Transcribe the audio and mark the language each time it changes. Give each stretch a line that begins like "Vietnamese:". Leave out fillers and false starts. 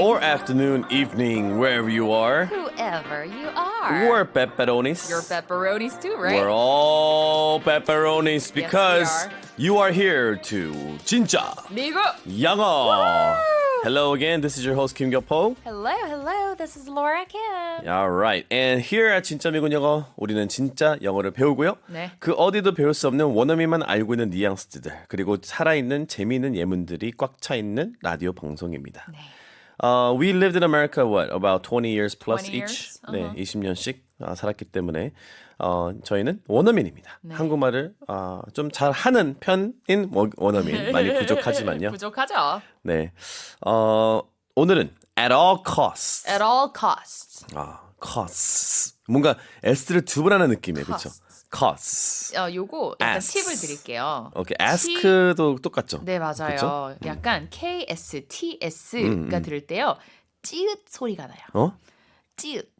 English: Or afternoon, evening, wherever you are. Whoever you are. We're pepperonis. You're pepperonis too, right? We're all pepperonis because we are. you are here to
Korean: 진짜 미국. 영어.
English: Hello again, this is your host Kim Gyo-po. Hello. This is Laura Kim. All right, and here at
Korean: 진짜 미국 영어, 우리는 진짜 영어를 배우고요. 네. 그 어디도 배울 수 없는 원어민만 알고 있는 뉘앙스들, 그리고 살아있는 재미있는 예문들이 꽉 차 있는 라디오 방송입니다. 네.
English: We lived in America, about 20 years plus 20 each. years?
Korean: 네, 20년씩 살았기 때문에 저희는 원어민입니다. 네. 한국말을 좀 잘하는 편인 원어민. 많이 부족하지만요. 부족하죠. 네, 오늘은
English: at all costs. At all costs. costs.
Korean: 뭔가 S를 두 번 하는 느낌이에요, 그렇죠?
English: costs.
Korean: 요거 약간
English: Asks.
Korean: 팁을 드릴게요. 오케이, ask도 똑같죠? 네, 맞아요. 그쵸? 약간 KSTS가 들을 때요. 찌읒 소리가 나요. 찌읒.